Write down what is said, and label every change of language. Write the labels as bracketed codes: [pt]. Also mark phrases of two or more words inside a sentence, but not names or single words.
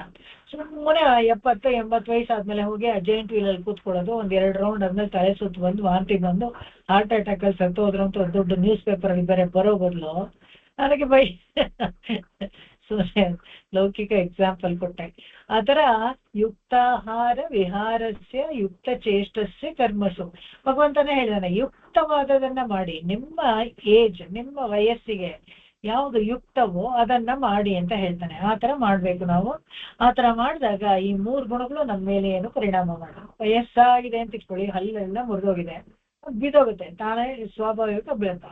[kn] ಸುಮ್ಮನೆ 70-80 ವಯಸ್ಸಾದ್ಮೇಲೆ ಹೋಗಿ ಆ [en] giant wheelಲ್ಲಿ [kn] ಕೂತ್ಕೊಳ್ಳೋದು, 1-2 ರೌಂಡ್ ಆದ್ಮೇಲೆ ತಲೆ ಸುತ್ತು ಬಂದು ವಾಂತಿ ಬಂದು [en] heart attack [kn] ಅಲ್ಲಿ ಸತ್ತೋದ್ರು ಅಂತ ದೊಡ್ಡ [en] news paper [kn] ಅಲ್ಲಿ ಬೇರೆ ಬರೋ ಬದಲು ನನಗೆ ಸುಮ್ಮನೆ ಲೌಕಿಕ ಎಕ್ಸಾಂಪಲ್ ಕೊಟ್ಟೆ. [sa] ಆತರ ಯುಕ್ತಾಹಾರ ವಿಹಾರಸ್ಯ ಯುಕ್ತ ಚೇಷ್ಟಸ್ಯ ಕರ್ಮಸು, [kn] ಭಗವಂತನೇ ಹೇಳಿದಾನೆ ಯುಕ್ತವಾದದನ್ನ ಮಾಡಿ, ನಿಮ್ಮ ಏಜ್ ನಿಮ್ಮ ವಯಸ್ಸಿಗೆ ಯಾವುದು ಯುಕ್ತವೋ ಅದನ್ನ ಮಾಡಿ ಅಂತ ಹೇಳ್ತಾನೆ. ಆತರ ಮಾಡ್ಬೇಕು ನಾವು. ಆತರ ಮಾಡಿದಾಗ ಈ 3 ಗುಣಗಳು ನಮ್ಮ ಮೇಲೆ ಏನು ಪರಿಣಾಮ ಮಾಡೋದು. ವಯಸ್ಸಾಗಿದೆ ಅಂತ ಇಟ್ಕೊಳ್ಳಿ, ಹಲ್ಲೆಲ್ಲ ಮುರಿದೋಗಿದೆ, ಬಿದ್ದೋಗುತ್ತೆ, ತಾನೇ ಸ್ವಾಭಾವಿಕ ಬೀಳುತ್ತೆ.